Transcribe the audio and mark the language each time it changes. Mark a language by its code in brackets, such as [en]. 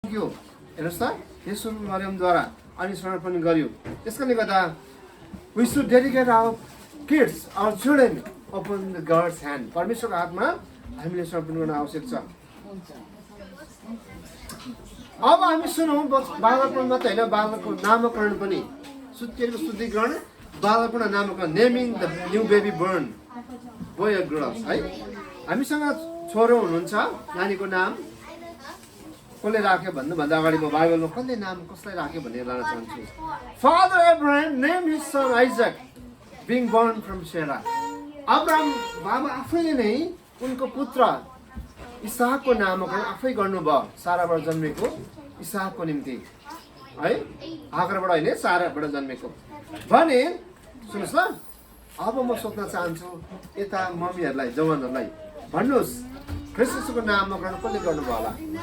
[ne] पुग्यो हेर्नुहोस् त यसो मरियमद्वारा अनि समर्पण गर्यो। त्यसकारणले गर्दा [en] we should dedicate our kids, our children upon the God's hand. [ne] परमेश्वरको हातमा हामीले समर्पण गर्न आवश्यक छ। अब हामी सुनौँ बालकपन मात्रै होइन, बालकको नामकरण पनि, सुत्केको शुद्धिकरण, बालकपन नामकरण, [en] naming the new baby born boy or girls [ne] है। हामीसँग छोरो हुनुहुन्छ, नानीको नाम कसले राख्यो भन्नुभन्दा अगाडि म बाइबलमा कसले नाम कसलाई राख्यो भनेर लान चाहन्छु। [en] Father Abraham name his son Isaac being born from Sarah. [ne] Abraham बाबा आफैले नै उनको पुत्र इसाकको नामकरण आफै गर्नुभयो, साराबाट जन्मेको इसाकको निम्ति है, हागरबाट होइन साराबाट जन्मेको भने। सुन्नुहोस् ल, अब म सोध्न चाहन्छु यता मम्मीहरूलाई, जवानहरूलाई, भन्नुहोस् ख्रिस्टको नामकरण कसले गर्नुभयो होला?